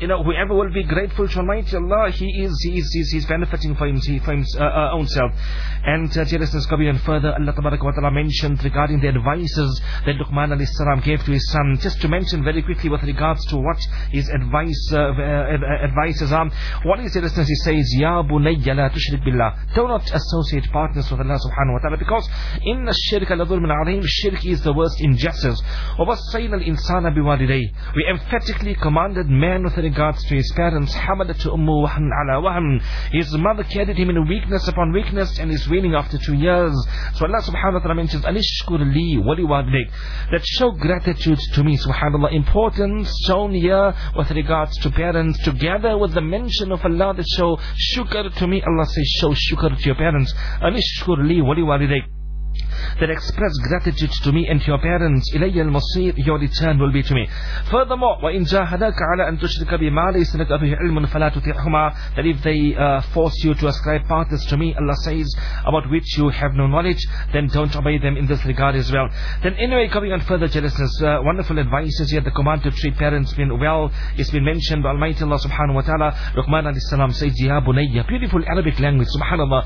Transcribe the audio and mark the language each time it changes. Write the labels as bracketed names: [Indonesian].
[English] You know, whoever will be grateful to Almighty Allah, he's benefiting for his own self. And dear listeners, go even further. Allah tabarak wa ta'ala mentioned regarding the advices that Luqman alayhi salam gave to his son. Just to mention very quickly with regards to what his advices are. What is it, listeners? He says, [Arabic] يَا بُنَيَّ لَا تُشْرِكْ بِاللَّهِ. [English] Do not associate partners with Allah subhanahu wa ta'ala, because [Arabic] إِنَّ الشِّرْكَ لَظُلْمٍ عَظِيمٍ. [English] Shirk is the worst injustice. [Arabic] وَوَصَّيْنَا الْإِنسَانَ بِوَالِدَيْهِ. [English] We emphatically commanded man with regards to his parents. [Arabic] حَمَلَتْهُ أُمُّهُ وَهْنًا عَلَى وَهْنٍ. [English] His mother carried him in weakness upon weakness and is weaning after 2 years. So Allah subhanahu wa ta'ala mentions, [Arabic] أَنِشْكُرْ لِي وَلِوَالِدَيْهِ. [English] That show gratitude to me, subhanAllah. Importance shown here with regards to parents, together with the mention of Allah, that show shukr to me. Allah says, show shukr to your parents. [Arabic] أَنِشْكُرْ لِي وَلِوَالِدَيْهِ. [English] That express gratitude to me and to your parents. [Arabic] إِلَيَّ الْمَصِيرُ. [English] Your return will be to me. Furthermore, [Arabic] وَإِنْ جَاهَدَاكَ عَلَىٰ أَن تُشْرِكَ بِمَا لَيْسَ لَكَ بِهِ عِلْمٌ فَلَا تُطِعْهُمَا. [English] That if they force you to ascribe partners to me, Allah says, about which you have no knowledge, then don't obey them in this regard as well. Then anyway, coming on further, jealousness, wonderful advices here. The command to treat parents been well, it's been mentioned by Almighty Allah subhanahu wa ta'ala. Luqman alayhi salam says, [Arabic] يَا بُنَيَّ. [English] Beautiful Arabic language, subhanAllah.